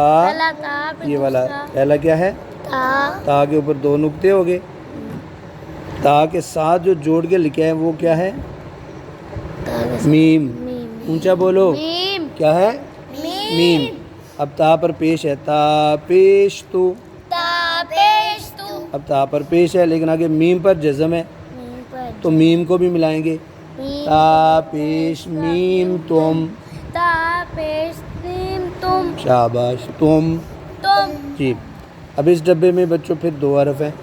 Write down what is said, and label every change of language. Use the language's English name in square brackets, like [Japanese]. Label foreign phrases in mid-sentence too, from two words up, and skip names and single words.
[Urdu] پہلا تا، پھر یہ والا دوسرا پہلا کیا ہے؟ تا. تا کے اوپر دو نقطے ہو گئے. تا کے ساتھ جو جوڑ کے لکھا ہے وہ کیا ہے؟ میم. اونچا بولو. میم. کیا ہے؟ میم. اب تا پر پیش ہے، تا پیش تو. تا پیش تو. اب تا پر پیش ہے لیکن آگے میم پر جزم ہے میم پر تو میم کو بھی ملائیں گے. میم. تا پیش میم تم. تا پیش میم تم. شاباش تم. تم. جی. اب اس ڈبے میں بچوں پھر دو حرف ہیں.